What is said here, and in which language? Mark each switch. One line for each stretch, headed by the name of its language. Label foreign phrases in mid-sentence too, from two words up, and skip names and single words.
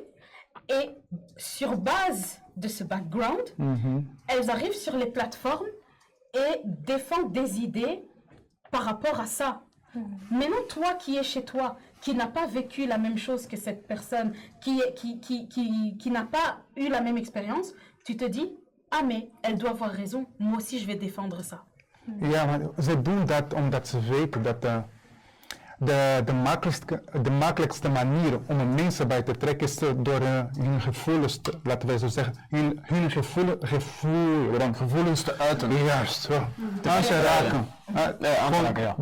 French: Et sur base de ce background, elles arrivent sur les plateformes et défend des idées par rapport à ça. Maintenant, toi qui es chez toi, qui n'a pas vécu la même chose que cette personne, qui n'a pas eu la même expérience, tu te dis, ah mais elle doit avoir raison, moi aussi je vais défendre ça.
Dutch: Ja, maar ze doen dat omdat ze weten dat de makkelijkste manier om een mensen bij te trekken is door hun gevoelens, laten wij zo zeggen, hun gevoelens te uiten. Juist, zo. Aan te raken. Ja.